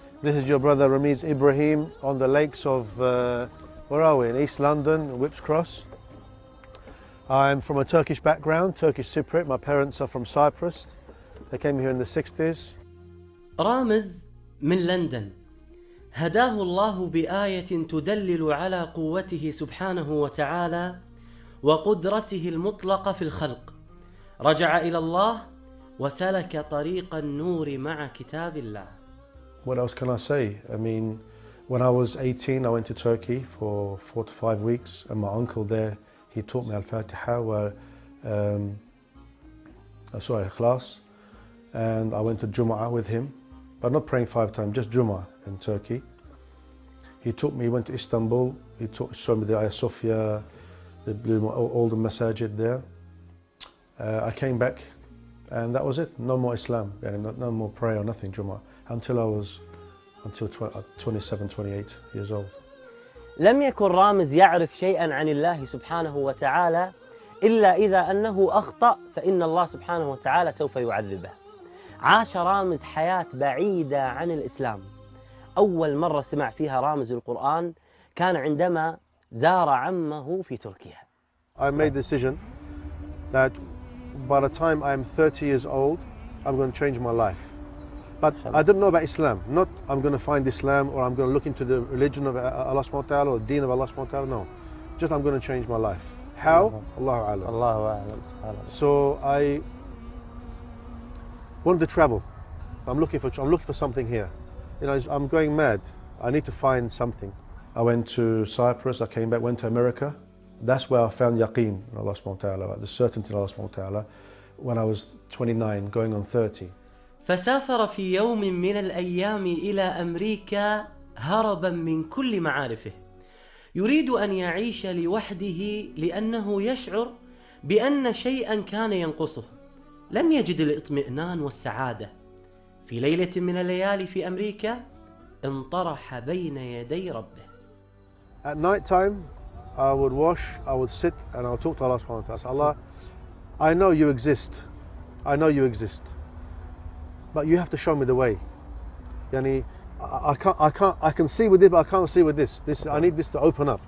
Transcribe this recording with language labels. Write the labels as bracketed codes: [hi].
[en] This is your brother Ramiz Ibrahim on the lakes of, where are we? In East London, Whipps Cross. I'm from a Turkish background, Turkish Cypriot. My parents are from Cyprus. They came here in the 60s. [ar] رامز من لندن هداه الله بآية تدلل على قوته سبحانه وتعالى وقدرته المطلقة في الخلق. رجع إلى الله وسلك طريق النور مع كتاب الله. [en] What else can I say? I mean, when I was 18, I went to Turkey for 4 to 5 weeks, and my uncle there, he taught me Al-Fatiha, Ikhlas, and I went to Jum'ah with him, but not praying 5 times, just Jum'ah in Turkey. He taught me, he went to Istanbul, showed me the Ayah Sophia, all the masajid there. I came back, and that was it. No more Islam, no more prayer or nothing, Jum'ah, until 27, 28 years old. [ar] لم يكن رامز يعرف شيئا عن الله سبحانه وتعالى إلا إذا أنه أخطأ فإن الله سبحانه وتعالى سوف يعذبه. عاش رامز حياة بعيدة عن الإسلام. أول مرة سمع فيها رامز القرآن كان عندما زار عمه في تركيا. [en] I made the decision that by the time I'm 30 years old, I'm going to change my life. But I didn't know about Islam. Not I'm going to find Islam or I'm going to look into the religion of Allah subhanahu wa ta'ala or the deen of Allah subhanahu wa ta'ala. No. Just I'm going to change my life. How? Allahu a'lam. Allahu a'lam. So I wanted to travel. I'm looking for something here. You know, I'm going mad. I need to find something. I went to Cyprus, I came back, went to America. That's where I found yaqeen in Allah subhanahu wa ta'ala, the certainty in Allah subhanahu wa ta'ala, when I was 29, going on 30. [ar] فسافر في يوم من الأيام إلى أمريكا هربا من كل معارفه. يريد أن يعيش لوحده لأنه يشعر بأن شيئا كان ينقصه. لم يجد الاطمئنان والسعادة. في ليلة من الليالي في أمريكا انطرح بين يدي ربه. [en] At night time, I would wash, I would sit, and I would talk to Allah subhanahu wa ta'ala. Allah, I know you exist. I know you exist. But you have to show me the way. Yani, I can see with this, but I can't see with this. I need this to open up.